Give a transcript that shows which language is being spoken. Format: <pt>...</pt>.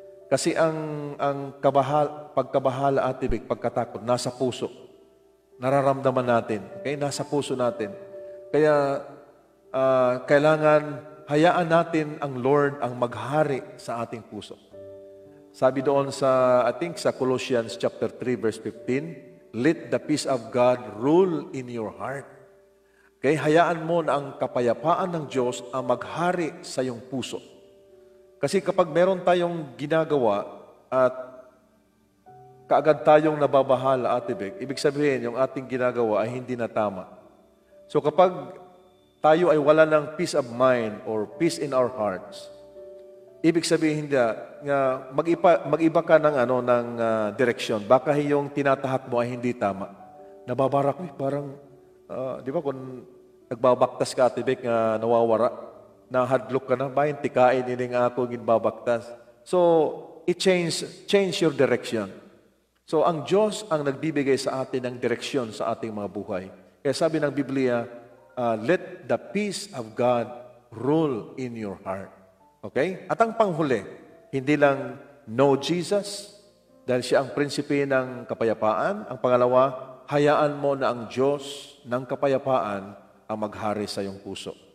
<tl>Kasi ang pagkabahala, Ate Vic, pagkatakot, nasa puso. Nararamdaman natin. Okay? Nasa puso natin. Kaya kailangan hayaan natin ang Lord ang maghari sa ating puso. Sabi doon sa,</tl> <en>I think sa Colossians chapter 3 verse 15, let the peace of God rule in your heart. Okay?</en> <tl>Hayaan mo na ang kapayapaan ng Diyos ang maghari sa iyong puso. Kasi kapag meron tayong ginagawa at kaagad tayong nababahala, Ate Beck, ibig sabihin, yung ating ginagawa ay hindi na tama. So kapag tayo ay wala ng</tl> <en>peace of mind or peace in our hearts,</en> <tl>ibig sabihin nga mag-iba ka ng direksyon. Baka yung tinatahak mo ay hindi tama. Nababarak mo, parang, di ba kung nagbabaktas ka, Ate Beck,</tl> <hil>nawawara, nahadlok ka na, bayan, tikain ining ako ginbabaktas.</hil> <tl>So,</tl> <en>change your direction.</en> <tl>So ang Diyos ang nagbibigay sa atin ng direksyon sa ating mga buhay. Kaya sabi ng Biblia,</tl> <en>let the peace of God rule in your heart. Okay?</en> <tl>At ang panghuli, hindi lang know Jesus, dahil siya ang prinsipe ng kapayapaan. Ang pangalawa, hayaan mo na ang Diyos ng kapayapaan ang maghari sa iyong puso.</tl>